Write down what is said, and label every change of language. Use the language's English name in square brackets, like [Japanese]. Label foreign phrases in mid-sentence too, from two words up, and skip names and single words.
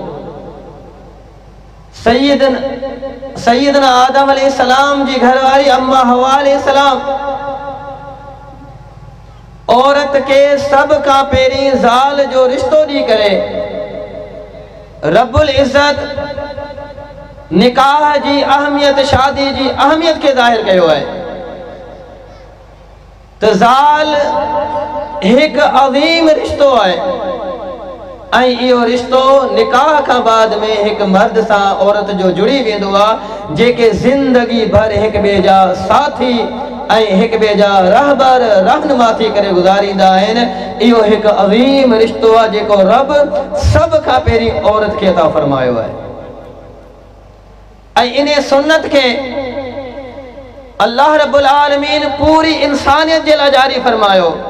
[Sindhi] सय्यदना आदम अलैहिस्सलाम जी घरवारी अम्मा हवा अलैहिस्सलाम औरत के सब खां पहिरीं ज़ाल जो रिश्तो ॾी करे [Arabic] رب العزة [Sindhi] निकाह जी अहमियत, शादी जी अहमियत के ज़ाहिर कयो है। तो ज़ाल एक अज़ीम रिश्तो है ऐं इहो रिश्तो निकाह का बाद में एक मर्द सां औरत जो जुड़ी वेंदो आहे, जेके ज़िंदगी भर एक ॿिए जा साथी ऐं एक ॿिए जा रहबर रहनुमा थी करे गुज़ारींदा आहिनि। इहो एक अज़ीम रिश्तो आहे जेको रब सब खां पहिरीं औरत खे अता फरमायो आहे ऐं इन सुन्नत के [Arabic] الله رب العالمين [Sindhi] पूरी इंसानियत जे लाइ जारी फरमायो।